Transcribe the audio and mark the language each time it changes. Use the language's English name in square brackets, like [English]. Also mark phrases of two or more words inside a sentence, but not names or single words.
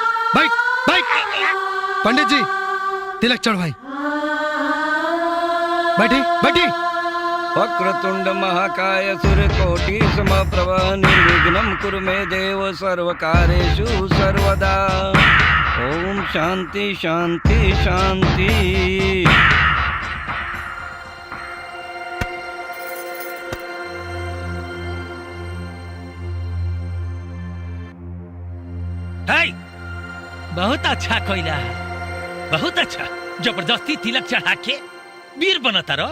[Hindi] बैठ बैठ पंडित जी, तिलक चढ़वाई। बैठी बैठी। [Sanskrit] वक्रतुंड महाकाय सूर्यकोटि समप्रभ निर्विघ्नं कुरु मे देव सर्वकार्येषु सर्वदा। ओम शांति शांति शांति। [Hindi] बहुत अच्छा कोयला, बहुत अच्छा। जबरदस्ती तिलक चढ़ा के वीर बनता रहो।